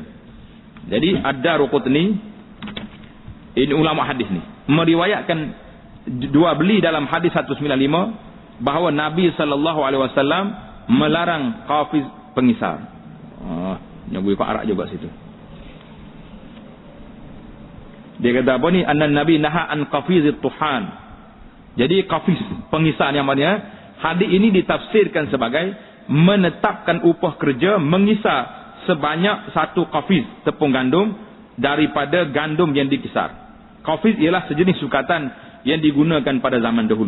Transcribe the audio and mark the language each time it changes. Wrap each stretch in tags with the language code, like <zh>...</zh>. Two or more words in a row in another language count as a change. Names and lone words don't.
<ms>Jadi Ad-Daraqutni, ini ulama hadis ni, meriwayatkan dua beli dalam hadis 195 bahawa Nabi SAW melarang qafiz pengisar. Nyebut kat Arab juga situ. Dia kata apa ni?</ms> <ar>أن النبي نهى عن قفيز الطحان.</ar> <ms>Jadi qafiz pengisar yang mana hadis ini ditafsirkan sebagai menetapkan upah kerja mengisar sebanyak 1 qafiz tepung gandum daripada gandum yang dikisar. Qafiz ialah sejenis sukatan yang digunakan pada zaman dahulu.</ms>